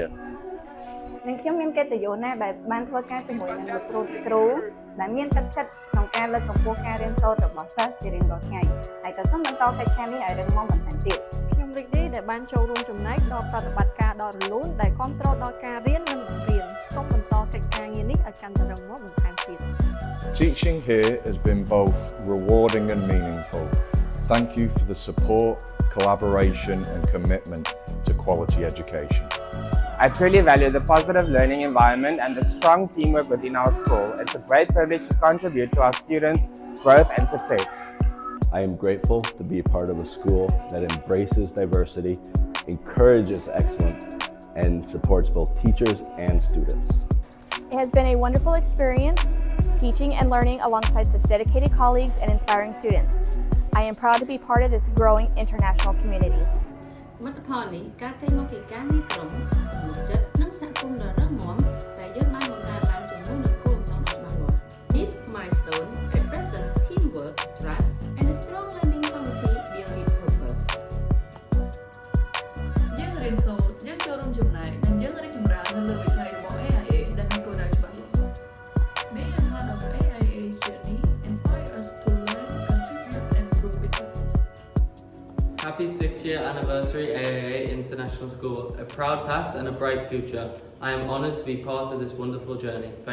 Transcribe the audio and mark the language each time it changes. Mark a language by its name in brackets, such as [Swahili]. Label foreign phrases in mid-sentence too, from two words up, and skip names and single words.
[Khmer] និងខ្ញុំមានកិត្តិយសណាស់ដែលបានធ្វើការជាមួយនឹងលោកគ្រូដែលមានទឹកចិត្តក្នុងការលើកកម្ពស់ការរៀនសូត្ររបស់សិស្សជារៀងរាល់ថ្ងៃហើយក៏សូមបន្តកិច្ចការនេះឲ្យរឹងមាំបន្ថែមទៀតខ្ញុំរីករាយដែលបានចូលរួមចំណែកដល់ប្រតិបត្តិការដ៏រលូនដែលគាំទ្រដល់ការរៀននិងបង្រៀនសូមបន្តកិច្ចការងារនេះឲ្យកាន់តែរឹងមាំបន្ថែមទៀត [English] Teaching here has been both rewarding and meaningful. Thank you for the support, collaboration and commitment to quality education. I truly value the positive learning environment and the strong teamwork within our school. It's a great privilege to contribute to our students' growth and success. I am grateful to be a part of a school that embraces diversity, encourages excellence, and supports both teachers and students. It has been a wonderful experience teaching and learning alongside such dedicated colleagues and inspiring students. I am proud to be part of this growing international community. [Khmer] សមិទ្ធផលនេះកើតចេញមកពីការងារក្រុមទំនុកចិត្តនិងសហគមន៍ដ៏រឹងមាំដែលយើងបានបង្កើតឡើងជាមួយនឹងគោលបំណងដ៏ច្បាស់លាស់ [English] This milestone represents teamwork, trust, and a strong learning community built with purpose. [Khmer] យើងរៀនសូត្រយើងចូលរួមចំណែកនិងយើងរីកចម្រើននៅលើវិថីរបស់ AIA ដែលមានគោលដៅច្បាស់លាស់ [English] Being a part of AIA's journey inspires us to learn, contribute, and grow with purpose. Happy 6th year anniversary AIA International School, a proud past and a bright future. I am honoured to be part of this wonderful journey.